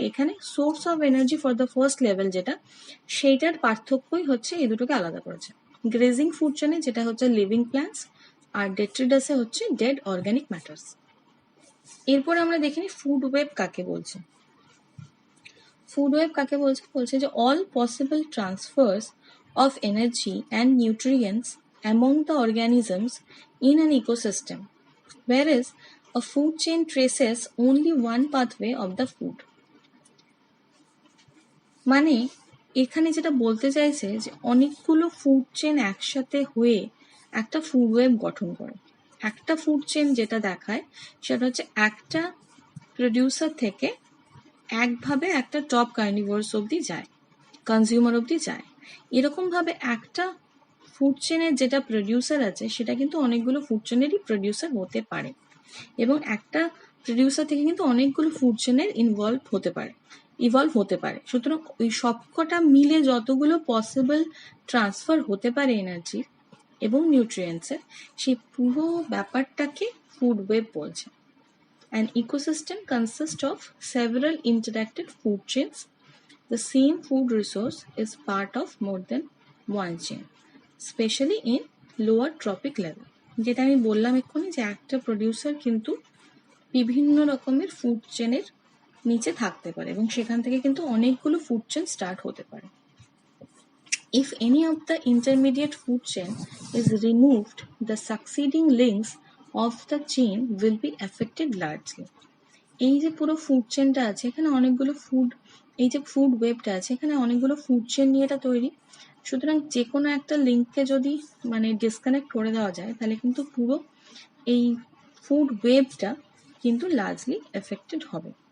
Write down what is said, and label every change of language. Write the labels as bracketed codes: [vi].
[bn] এখানে [en] source of energy for the first level [bn] যেটা, সেইটার পার্থক্যই হচ্ছে এই দুটোকে আলাদা করেছে। গ্রেজিং ফুড চেনে যেটা হচ্ছে লিভিং প্ল্যান্টস, আর ডেট্রিডাসে হচ্ছে ডেড অর্গ্যানিক ম্যাটার্স। এরপর আমরা দেখিনি ফুড ওয়েব কাকে বলছে। ফুড ওয়েব কাকে বলছে? বলছে যে [en] All possible transfers of energy and nutrients among the organisms in an ecosystem, whereas a food chain traces only one pathway of the food. [bn] মানে এখানে যেটা বলতে চাইছে যে অনেকগুলো ফুড চেন একসাথে হয়ে একটা ফুড ওয়েব গঠন করে। একটা ফুড চেন যেটা দেখায় সেটা হচ্ছে একটা প্রডিউসার থেকে একভাবে একটা টপ কার্নিভোরাস অবধি যায়, কনজিউমার অবধি যায়। এরকমভাবে একটা ফুড চেনের যেটা প্রডিউসার আছে সেটা কিন্তু অনেকগুলো ফুড চেনেরই প্রডিউসার হতে পারে, এবং একটা প্রডিউসার থেকে কিন্তু অনেকগুলো ফুড চেনের ইভলভ হতে পারে। সুতরাং ওই সবকটা মিলে যতগুলো পসিবল ট্রান্সফার হতে পারে এনার্জি এবং নিউট্রিয়েন্টসের, সেই পুরো ব্যাপারটাকে ফুড ওয়েব বলছে। [en] An ecosystem consists of several interacted food chains. The same food resource is part of more than one chain, especially in lower trophic level. [bn] যেটা আমি বললাম এক্ষুনি যে একটা প্রডিউসার কিন্তু বিভিন্ন রকমের ফুড চেনের নিচে থাকতে পারে এবং সেখান থেকে কিন্তু অনেকগুলো ফুড চেন স্টার্ট হতে পারে। [en] If any of the intermediate food chain is removed, the succeeding links of the chain will be affected largely. [bn] এই যে পুরো ফুড চেনটা আছে এখানে অনেকগুলো এই যে ফুড ওয়েবটা আছে এখানে অনেকগুলো ফুড চেন নিয়ে এটা তৈরি। সুতরাং যে কোনো একটা লিঙ্ককে যদি মানে ডিসকানেক্ট করে দেওয়া যায় তাহলে কিন্তু পুরো এই ফুড ওয়েবটা কিন্তু লার্জলি এফেক্টেড হবে।